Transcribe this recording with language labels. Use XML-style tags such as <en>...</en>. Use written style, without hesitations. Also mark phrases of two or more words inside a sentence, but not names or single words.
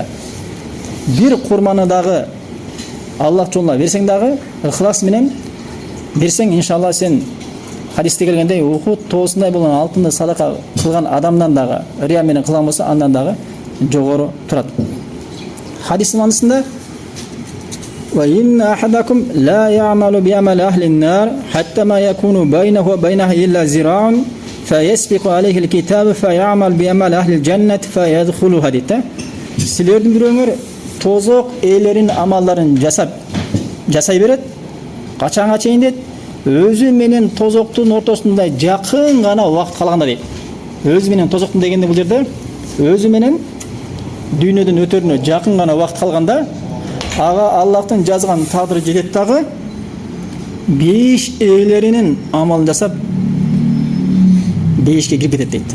<ky>Бир курманы дагы Аллах жолуна берсең дагы ыхлас менен берсең, иншалла сен хадисте келгендей ухуд тоосундай болгон алтынды садака кылган адамдан дагы, рия менен кылган болсо андан дагы жогору турат. Хадистин манысында</ky> <ar>وإن أحدكم ليعمل بعمل أهل النار حتى ما يكون بينه وبينها إلا ذراع فيسبق عليه الكتاب فيعمل بعمل أهل الجنة فيدخلها дейт.</ar> <ky>Силердин бирөөңөр тозок ээлерин амалдарын жасай берет. Качанга чейин дейт? Өзү менен тозоктун ортосунда жакын гана убакыт калганда дейт. Өзү менен тозоктун дегенде бул жерде өзү менен дүйнөдөн өтөрүнө жакын гана убакыт калганда ага Аллахтын жазган тагдыры жетет дагы 5 ээлеринин амалын жасап 5ке кирип кетет дейт.</ky>